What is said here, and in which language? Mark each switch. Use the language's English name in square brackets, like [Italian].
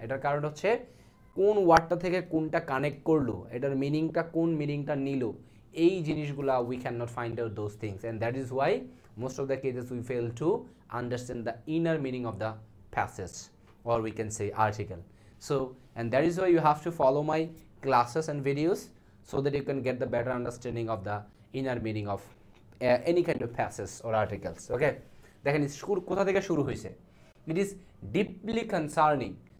[Bangla] এটার কারণ হচ্ছে কোন ওয়ার্ডটা থেকে কোনটা কানেক্ট করলো, এটার মিনিংটা কোন মিনিংটা নিল, এই জিনিসগুলা [English] We can not find out those things, and that is why most of the cases we fail to understand the inner meaning of the passage, or we can say article. So and that is why you have to follow my classes and videos so that you can get the better understanding of the inner meaning of any kind of passage or articles. [Bangla] Okay, দেখেন কোথা থেকে শুরু হয়েছে, [English] it is deeply concerning।